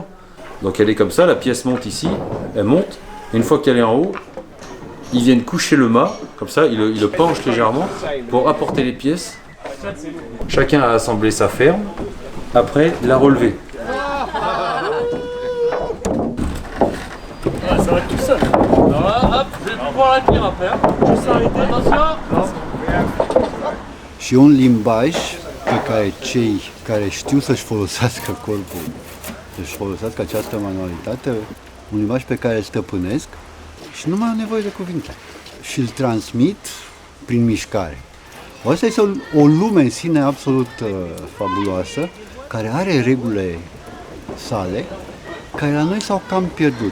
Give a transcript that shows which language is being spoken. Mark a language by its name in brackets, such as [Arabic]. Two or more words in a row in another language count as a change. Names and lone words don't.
[French] Donc elle est comme ça, la pièce monte ici, elle monte. Et une fois qu'elle est en haut, ils viennent coucher le mât, comme ça, ils le penchent légèrement pour apporter les pièces. Chacun a assemblé sa ferme, après la relever. Ça va tout seul. Alors là, hop, je vais pouvoir la tenir après. Juste arrêter. Attention. [Romanian] Și un limbaj pe care cei care știu să-și folosească corpul, să-și folosească această manualitate, un limbaj pe care îl stăpânesc și nu mai au nevoie de cuvinte. Și îl transmit prin mișcare. Asta este o lume în sine absolut fabuloasă, care are regulile sale, care la noi s-au cam pierdut.